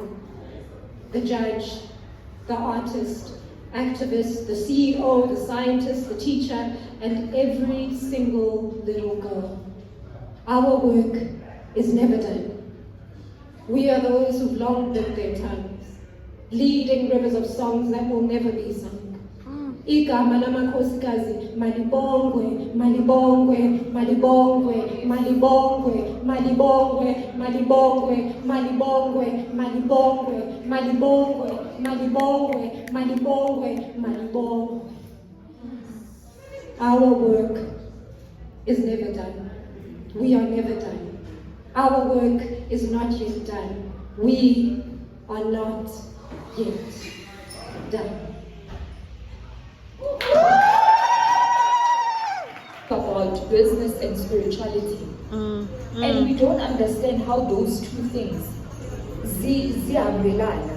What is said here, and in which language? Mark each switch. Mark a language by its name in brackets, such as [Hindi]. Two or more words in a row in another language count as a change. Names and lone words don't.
[English] The judge, the artist, activist, the CEO, the scientist, the teacher, and every single little girl. Our work is never done. We are those who've long bit their tongues, leading rivers of songs that will never be sung. [Zulu] Igama lamakhosikazi malibongwe, malibongwe, malibongwe, malibongwe, malibongwe, malibongwe, malibongwe, malibongwe, malibongwe, malibongwe, malibongwe, malibongwe. [English] Our work is never done. We are never done. Our work is not yet done. We are not yet done. About business and spirituality, and we don't understand how those two things zihambelana.